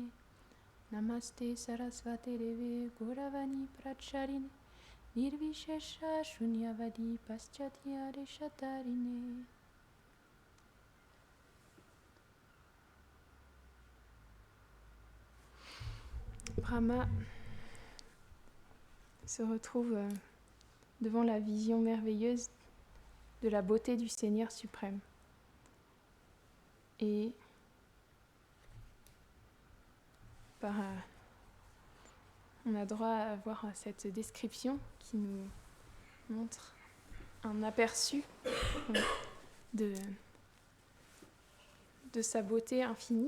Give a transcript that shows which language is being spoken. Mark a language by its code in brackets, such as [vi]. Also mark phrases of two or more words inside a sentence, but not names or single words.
[sa] नमस्ते सरस्वते देवे गौरवाणी प्रचारिणे निर्विशेष शून्यवादि पाश्चात्य देशतारिणे. [fr] Brahma se retrouve devant la vision merveilleuse de la beauté du Seigneur suprême. Et on a droit à voir cette description qui nous montre un aperçu de sa beauté infinie.